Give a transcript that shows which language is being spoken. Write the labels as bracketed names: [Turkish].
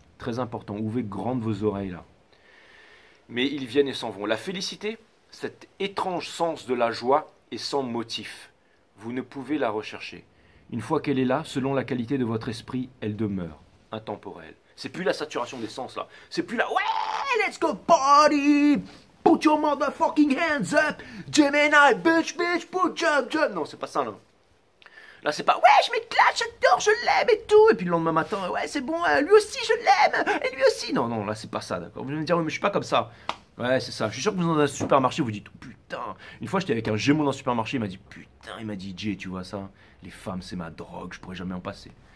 [French] Très important, ouvrez grandes vos oreilles là. Mais ils viennent et s'en vont. La félicité, cet étrange sens de la joie est sans motif. Vous ne pouvez la rechercher. Une fois qu'elle est là, selon la qualité de votre esprit, elle demeure intemporelle. C'est plus la saturation des sens là. C'est plus la ouais, [English] let's go party, put your motherfucking hands up, Gemini, bitch, put jump. [French] Non, c'est pas ça, là. Là, c'est pas, ouais, je m'éclate, j'adore, je l'aime et tout. Et puis le lendemain matin, ouais, c'est bon, lui aussi, je l'aime, et lui aussi. Non, non, là, c'est pas ça, d'accord. Vous allez me dire, ouais, mais je suis pas comme ça. Ouais, c'est ça. Je suis sûr que vous êtes dans un supermarché, vous dites, oh, putain. Une fois, j'étais avec un Gémeaux dans un supermarché, il m'a dit, putain, il m'a dit, Jay, tu vois ça, les femmes, c'est ma drogue, je pourrais jamais en passer.